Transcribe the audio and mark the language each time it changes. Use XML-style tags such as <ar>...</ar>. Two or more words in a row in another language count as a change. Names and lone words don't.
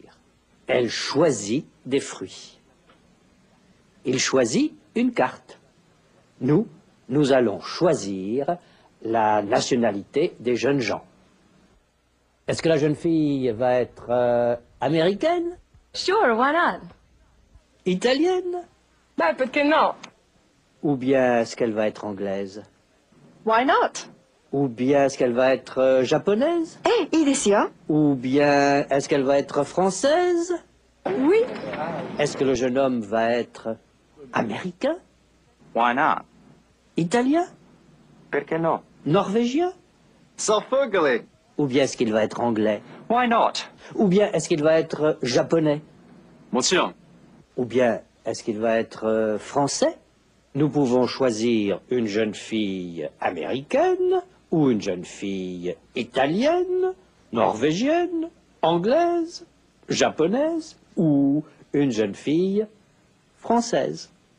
<fr>Elle choisit des fruits. Il choisit une carte. Nous allons choisir la nationalité des jeunes gens. Est-ce que la jeune fille va être américaine?</fr> <en>Sure, why not?</en> <fr>Italienne? Ben, peut-être que non. Ou bien est-ce qu'elle va être anglaise?</fr> <en>Why not?</en> <fr>Ou bien est-ce qu'elle va être japonaise?</fr> <ja>Eh, いいですよ.</ja> <fr>Ou bien est-ce qu'elle va être française? Oui. Est-ce que le jeune homme va être américain?</fr> <en>Why not?</en> <fr>Italien?</fr> <it>Perché no?</it> <fr>Norvégien? Sofugly. Ou bien est-ce qu'il va être anglais?</fr> <en>Why not?</en> <fr>Ou bien est-ce qu'il va être japonais?</fr> <ja>もちろん。</ja> <fr>Ou bien est-ce qu'il va être français? Nous pouvons choisir une jeune fille américaine ou une jeune fille italienne, norvégienne, anglaise, japonaise ou une jeune fille française.</fr>